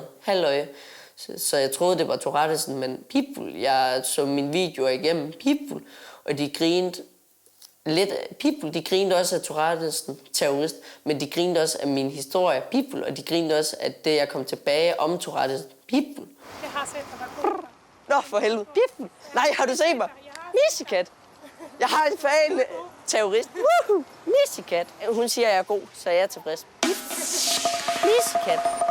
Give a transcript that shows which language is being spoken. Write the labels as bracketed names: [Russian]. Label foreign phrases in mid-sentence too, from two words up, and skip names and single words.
[Danish] Så jeg troede, det var Tourettesen, men People, jeg så mine videoer igennem People, og de grinede lidt. People, de grinede også af Tourettesen, terrorist, men de grinede også af min historie, People, og de grinede også af det, jeg kom tilbage om Tourettesen, People. Jeg har set dig. Nå, for helvede, People. Nej, har du set mig? Missekat. Jeg har en fan terrorist. Woohoo! Missekat. Hun siger, at jeg er god, så jeg er tilfreds. Missekat.